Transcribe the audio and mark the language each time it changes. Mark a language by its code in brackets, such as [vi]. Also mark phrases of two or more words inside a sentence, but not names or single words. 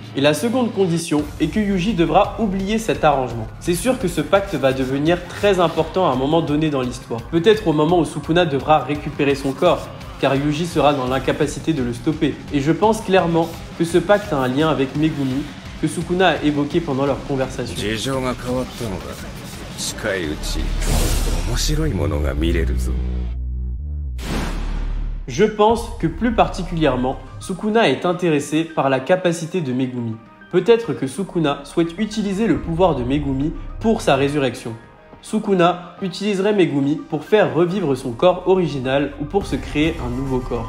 [fr] Et la seconde condition est que Yuji devra oublier cet arrangement. C'est sûr que ce pacte va devenir très important à un moment donné dans l'histoire. Peut-être au moment où Sukuna devra récupérer son corps, car Yuji sera dans l'incapacité de le stopper. Et je pense clairement que ce pacte a un lien avec Megumi, que Sukuna a évoqué pendant leur conversation. [ja] 事情が変わったのだ近いうち面白いものが見れるぞ [fr] Je pense que plus particulièrement, Sukuna est intéressé par la capacité de Megumi. Peut-être que Sukuna souhaite utiliser le pouvoir de Megumi pour sa résurrection. Sukuna utiliserait Megumi pour faire revivre son corps original ou pour se créer un nouveau corps.